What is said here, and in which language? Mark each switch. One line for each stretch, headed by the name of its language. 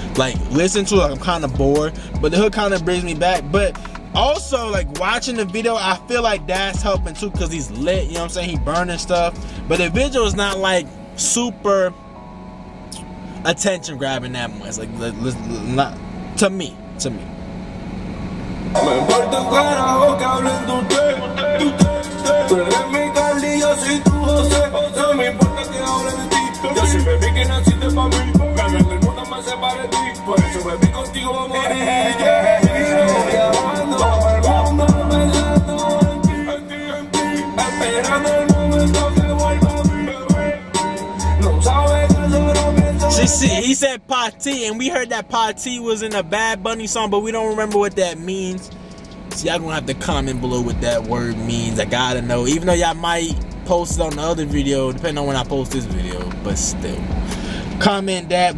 English: Like listen to it, I'm kind of bored, but the hook kind of brings me back. But also like watching the video, I feel like that's helping too, because he's lit. You know what I'm saying? He burning stuff, but the video is not like super attention grabbing that much. Like not to me.
Spanish: Me importa un carajo que hablen de usted. Tú eres mi Carly, yo soy tu José. No me importa que hablen de ti. Yo soy bebé que naciste pa' mí. Ganar el mundo me separa de ti. Por eso bebé contigo vamos a morir. Viajando por el mundo pensando en ti. Esperando el momento que vuelva a mí, bebé. No sabes que solo pienso.
English: He said Party, and we heard that Party was in a Bad Bunny song, but we don't remember what that means. So y'all gonna have to comment below what that word means. I gotta know, even though y'all might post it on the other video, depending on when I post this video, but still. Comment that.